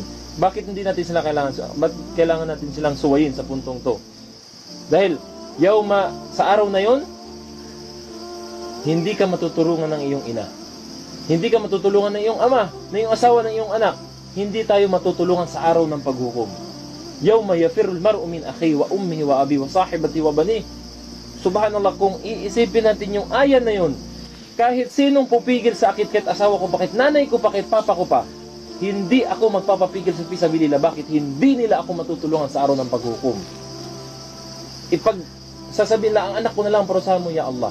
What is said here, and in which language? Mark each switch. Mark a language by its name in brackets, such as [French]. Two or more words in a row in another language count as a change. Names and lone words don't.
[Filipino] Bakit hindi natin sila kailangan natin silang suwayin sa puntong to? Dahil, sa araw na yon, hindi ka matutulungan ng iyong ina. Hindi ka matutulungan ng iyong ama, ng iyong asawa, ng iyong anak. Hindi tayo matutulungan sa araw ng paghukom. [Arabic] يوم يفر المرء من أخي وأمه وأبي وصاحبتي وبني. [Filipino] Subhanallah, kung iisipin natin yung ayan na yun, kahit sinong pupigil sa akit, kahit asawa ko, bakit nanay ko, bakit papa ko pa, hindi ako magpapapigil sa fisabilillah. Bakit? Hindi nila ako matutulungan sa araw ng paghukom. Sasabihin lang, ang anak ko na lang parusahan mo, [Arabic] يا الله.